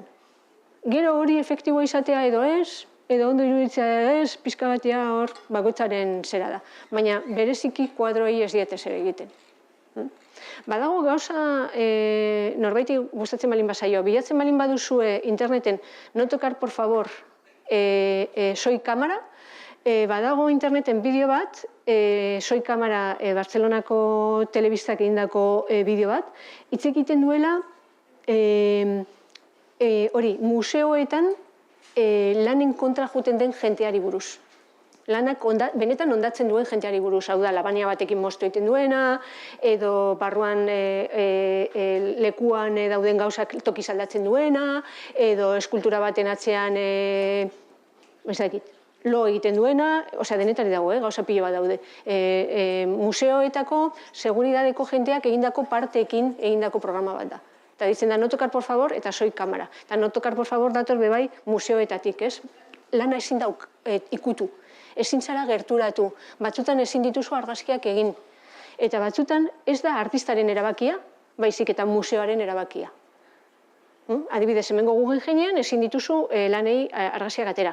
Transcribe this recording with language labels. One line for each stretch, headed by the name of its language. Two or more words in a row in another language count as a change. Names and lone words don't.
Basque: Gero hori efektiboa izatea edo ez, edo ondo iruditzea ez, pizka batea hor bakoitzaren zera da. Baina bereziki kuadroei ez diete zer egiten. Badago gauza norbaiti gustatzen balin bazaio, bilatzen balin baduzue interneten
Spanish: no tocar por favor soy cámara,
Basque: badago interneten bideo bat,
Spanish: soy cámara
Basque: Bartzelonako telebistak egindako bideo bat, hitz egiten duela hori museoetan lanen kontra juten den jenteari buruz. Lanak benetan ondatzen duen jenteari buruz, hau da, labania batekin moztu egiten duena, edo barruan lekuan dauden gauzak tokiz aldatzen duena, edo eskultura baten atzean, ez dakit, lo egiten duena, osea, denetari dago, gauza pilo bat daude. Museoetako seguridadeko jenteak egindako parteekin egindako programa bat da. Eta ditzen da,
Spanish: no tocar por favor, eta soy cámara. Eta no tocar por favor
Basque: dator bebai museoetatik, ez? Lana ezin dauk ikutu. Ezin zara gerturatu. Batzutan ezin dituzu argazkiak egin. Eta batzutan ez da artistaren erabakia, baizik eta museoaren erabakia. Adibidez, hemengo Guggenheimean ezin dituzu lanei argazkiak atera.